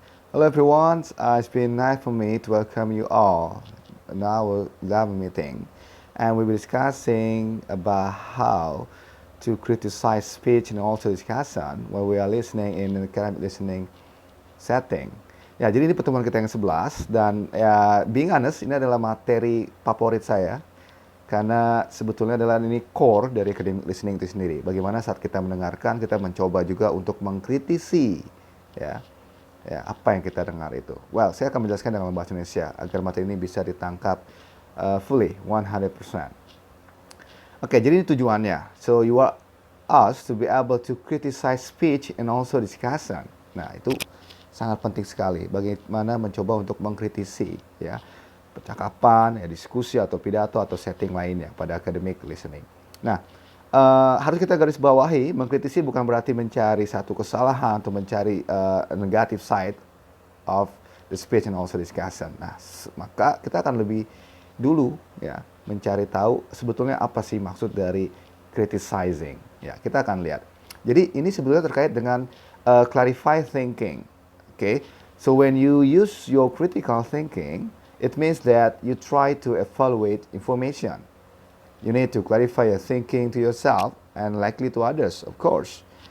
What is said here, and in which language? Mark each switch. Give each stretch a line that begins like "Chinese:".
English: Hello everyone, it's been nice for me to welcome you all in our lab meeting, and we'll be discussing about how to criticize speech and also discussion when we are listening in an academic listening setting.
Indonesian: Ya, jadi ini pertemuan kita yang 11 dan ya
English: being honest
Indonesian: ini adalah materi favorit saya karena sebetulnya adalah ini core dari academic listening itu sendiri. Bagaimana saat kita mendengarkan kita mencoba juga untuk mengkritisi ya apa yang kita dengar itu. Well, saya akan menjelaskan dalam bahasa Indonesia agar materi ini bisa ditangkap fully, 100%. Oke, jadi ini tujuannya.
English: So you are asked to be able to criticize speech and also discussion.
Indonesian: Nah, itu sangat penting sekali. Bagaimana mencoba untuk mengkritisi ya percakapan, ya diskusi atau pidato atau setting lainnya pada academic listening. Nah, harus kita garis bawahi, mengkritisi bukan berarti mencari satu kesalahan atau mencari
English: negative side of the speech and also discussion.
Indonesian: Nah, maka kita akan lebih dulu ya mencari tahu sebetulnya apa sih maksud dari criticizing. Ya, kita akan lihat. Jadi ini sebetulnya terkait dengan clarify thinking.
English: Okay, so when you use your critical thinking, it means that you try to evaluate information. You need to clarify your thinking to yourself and likely to others, of course.